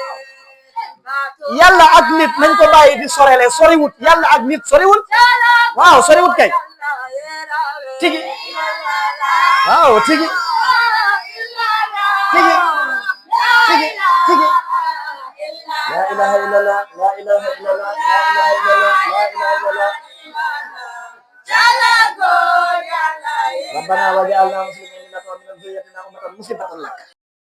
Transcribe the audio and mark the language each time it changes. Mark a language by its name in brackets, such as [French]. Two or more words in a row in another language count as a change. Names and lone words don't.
[Wolof] yàlla ak nit nañ ko bàyyi di sorele soriwut yàlla ak nit soriwut waaw soriwut kay tigi waaw tigi tigi tigi tigi [Arabic] لا إله إلا الله لا إله إلا الله لا إله إلا الله لا إله إلا الله ربنا وجعلنا مسلمين لك ومن ذريتنا أمة مسلمة لك